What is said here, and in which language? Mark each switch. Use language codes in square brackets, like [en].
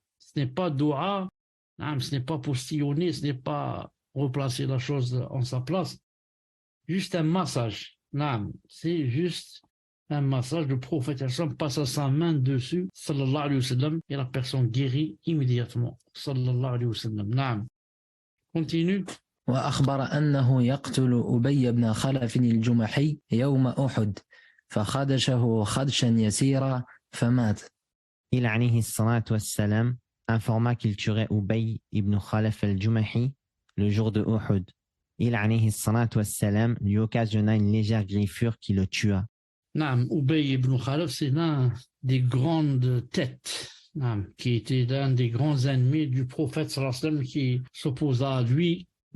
[fr] Ce n'est pas doua, ce n'est pas postillonner, ce n'est pas replacer la chose en sa place. Juste un massage. C'est juste un massage. Le prophète passe sa main dessus, sallallahu alayhi wa sallam, et la personne guérit immédiatement. Sallallahu alayhi wa sallam. Continue. [ar] وأخبر أنه يقتل أبي بن خلف الجمحي يوم أحد فخدشه خدشا يسيرا فمات. [fr] Il alayhi salatu wassalam informa qu'il tuerait Ubay ibn Khalaf al-Jumahi le jour de Uhud. Il alayhi salatu wassalam lui occasionna une légère griffure qui le tua. Ubay ibn Khalaf, c'est l'un des grandes têtes, qui était l'un des grands ennemis du prophète sallallahu alayhi wa sallam, qui s'opposa à lui.